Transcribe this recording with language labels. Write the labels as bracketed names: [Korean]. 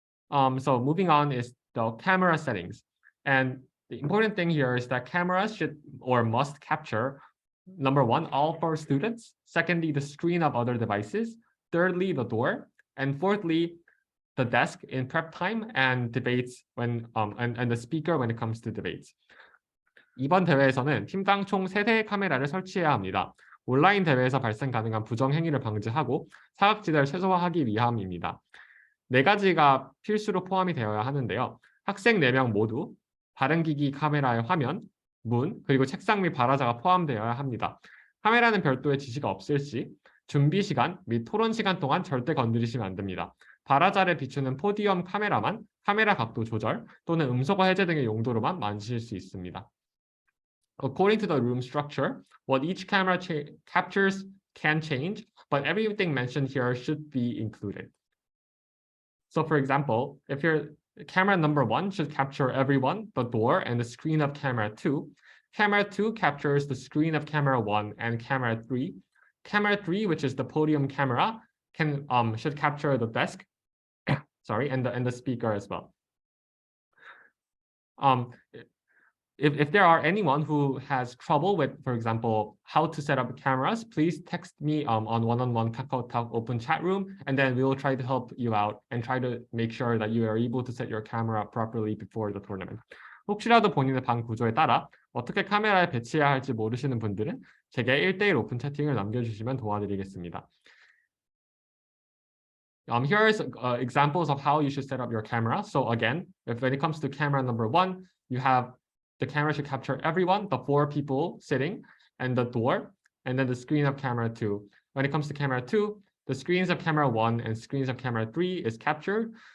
[English] So moving on is the camera settings. And the important thing here is that cameras should or must capture, number one, all 4 students. Secondly, the screen of other devices. Thirdly, the door. And fourthly, the desk in prep time and debates when and the speaker when it comes to debates. [Korean] 이번 대회에서는 팀당 총 3대의 카메라를 설치해야 합니다. 온라인 대회에서 발생 가능한 부정 행위를 방지하고 사각지대를 최소화하기 위함입니다. 4가지가 필수로 포함이 되어야 하는데요. 학생 4명 모두 발행기기 카메라의 화면, 문, 그리고 책상 및 발화자가 포함되어야 합니다. 카메라는 별도의 지시가 없을 시 준비 시간 및 토론 시간 동안 절대 건드리시면 안 됩니다. 발화자를 비추는 포디움 카메라만 카메라 각도 조절 또는 음소거 해제 등의 용도로만 만지실 수 있습니다. [English] According to the room structure, what each camera captures can change, but everything mentioned here should be included. So for example, if your camera number 1 should capture everyone, the door, and the screen of camera 2, camera 2 captures the screen of camera 1 and camera 3. Camera 3, which is the podium camera, should capture the desk, sorry, and the speaker as well. If there are anyone who has trouble with, for example, how to set up cameras, please text me on one-on-one KakaoTalk open chat room, and then we will try to help you out and try to make sure that you are able to set your camera properly before the tournament. [Korean] 혹시라도 본인의 방 구조에 따라 어떻게 카메라에 배치해야 할지 모르시는 분들은 제게 1대1 오픈 채팅을 남겨주시면 도와드리겠습니다. [English] Here is examples of how you should set up your camera. So again, when it comes to camera number 1, you have the camera should capture everyone, the 4 people sitting, and the door, and then the screen of camera 2. When it comes to camera 2, the screens of camera 1 and screens of camera 3 is captured.